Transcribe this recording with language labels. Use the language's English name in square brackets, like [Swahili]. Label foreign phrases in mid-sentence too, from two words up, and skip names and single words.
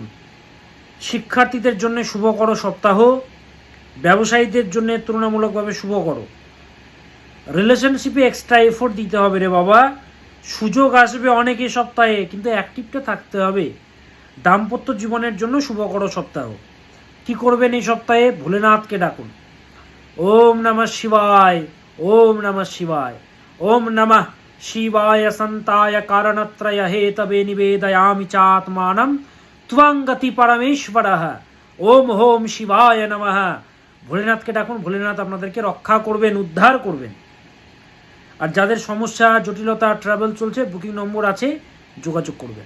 [Bangla] শিক্ষার্থীদের জন্য শুভকর সপ্তাহ, ব্যবসায়ীদের জন্য তুলনামূলকভাবে শুভকর। রিলেশনশিপে [English] extra effort [Bangla] দিতে হবে রে বাবা, সুযোগ আসবে অনেক এই সপ্তাহে, কিন্তু অ্যাক্টিভটা থাকতে হবে। দাম্পত্য জীবনের জন্য শুভকর সপ্তাহ। কি করবেন এই সপ্তাহে? ভোলেনাথকে ডাকুন। [Sanskrit] ওম নমঃ শিবায়, ওম নমঃ শিবায়, ওম নমঃ শিবায় সন্তায় কারণত্রয় হেতবে নিবেদয়ামি চাত্মানম ত্বং গতি পরমেশ্বরঃ। ওম হোম শিবায় নমঃ। [Bangla] ভোলেনাথকে ডাকুন, ভোলেনাথ আপনাদেরকে রক্ষা করবেন, উদ্ধার করবেন। আর যাদের সমস্যা, জটিলতা, ট্রাভেল চলছে, বুকিং নম্বর আছে, যোগাযোগ করবেন।